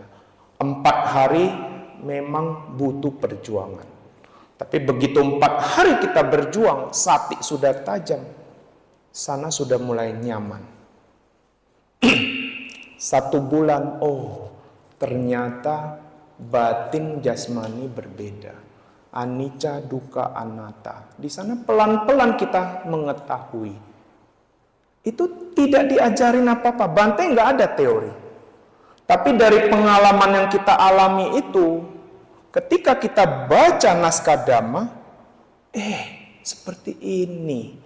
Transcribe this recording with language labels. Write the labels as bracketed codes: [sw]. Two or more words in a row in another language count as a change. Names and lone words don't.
[id] 4 hari memang butuh perjuangan. Tapi begitu 4 hari kita berjuang, sati sudah tajam. Sana sudah mulai nyaman. 1 bulan, oh ternyata batin jasmani berbeda. [pi] Anicca, dukkha, anatta. [id] Di sana pelan-pelan kita mengetahui. Itu tidak diajarin apa-apa. Bante nggak ada teori. Tapi dari pengalaman yang kita alami itu, ketika kita baca naskah Dhamma, seperti ini.